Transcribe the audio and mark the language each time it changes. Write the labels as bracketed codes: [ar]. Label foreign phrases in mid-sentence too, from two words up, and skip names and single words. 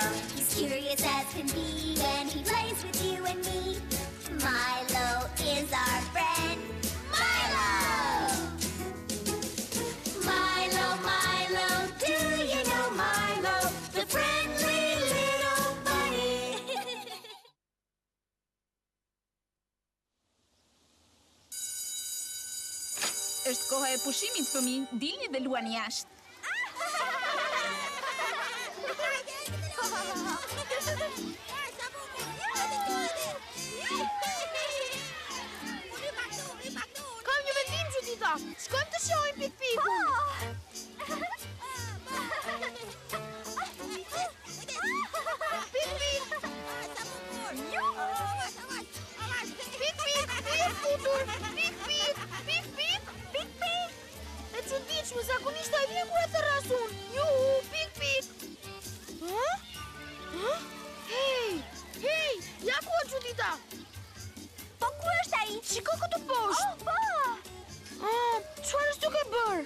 [en] He's curious as can be when he plays with you and me. Milo is our friend. Milo! Milo, Milo, do you know Milo, the friendly little bunny? [sq] Është koha e pushimit, fëmijë. Dilni dhe luani jashtë. Kam një vendim, Judita. Shkojmë të shohim Pik-Pikun. Pik-Pik! Pik-Pik, ku je futur? Pik-Pik, Pik-Pik, Pik-Pik. E çuditshme, zakonisht ai vjen kur e thërrasun. Juhu, Pik-Pik. Hë? Hë? Hey, hey, ja ku është Judita? Po ku është ai? Shiko këtu poshtë. Oh, po! Çfarë është duke bërë?